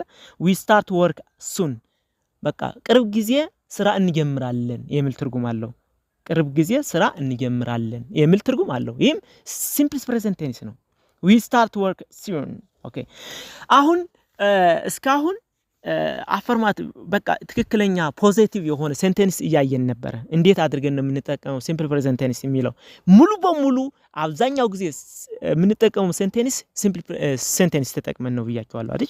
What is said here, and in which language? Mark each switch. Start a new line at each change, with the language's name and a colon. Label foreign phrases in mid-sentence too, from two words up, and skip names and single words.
English: we start work soon
Amharic: በቃ ቅርብ ጊዜ ስራ እንጀምራለን የሚል ትርጉም አለው። ቅርብ ጊዜ ስራ እንጀምራለን የሚል ትርጉም አለው። ይሄም
English: simple present tense
Amharic: ነው።
English: we start work soon
Amharic: ኦኬ አሁን እስካሁን አፈርማቲቭ በቃ ትክክለኛ ፖዚቲቭ የሆነ ሴንቴንስ እያየን ነበር። እንዴት አድርገን ነው የምንጠቀመው
English: simple present tense
Amharic: የሚለው? ሙሉ በሙሉ አብዛኛው ጊዜ የምንጠቀመው
English: sentence simple sentence
Amharic: ተጠቅመን ነው ብያችኋለሁ አይደል?